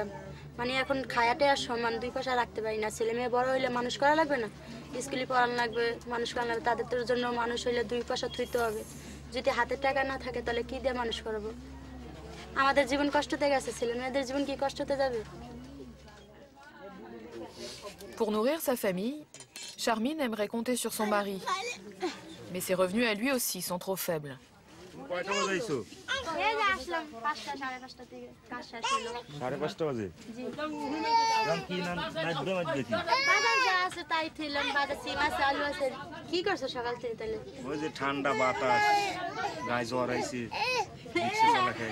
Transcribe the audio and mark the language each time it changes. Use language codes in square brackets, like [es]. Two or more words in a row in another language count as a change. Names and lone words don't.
[bn] মানে এখন খায়াটে আর সমান, 2 পয়সা রাখতে পারি না। ছেলে মেয়ে বড় হইলে মানুষ করা লাগবে না, স্কুলে পড়ানো লাগবে, মানুষ করা লাগবে, তাদের জন্য মানুষ হইলে 2 পয়সা থুইতে হবে। যদি হাতে টাকা না থাকে তাহলে কি দিয়ে মানুষ করবো? আমাদের জীবন কষ্টতে গেছে, ছেলে মেয়েদের জীবন কি কষ্টতে যাবে? [fr] Pour nourrir sa famille, Charmine aimerait compter sur son mari. Mais ses revenus à lui aussi sont trop faibles. [bn] আসলাম 5টা 5:30 থেকে কাজ শেষ হলো। 5:30 বাজে? জি। কি না বুড়া মাছ দেখি। বাজার যা আছে তাই ছিলাম, বাজার সিম আছে, আলু আছে। কি করছো সকাল থেকে তাহলে? ওই যে ঠান্ডা বাতাস, গায়ে জ্বর আইছে, রিকশা চালা খাই।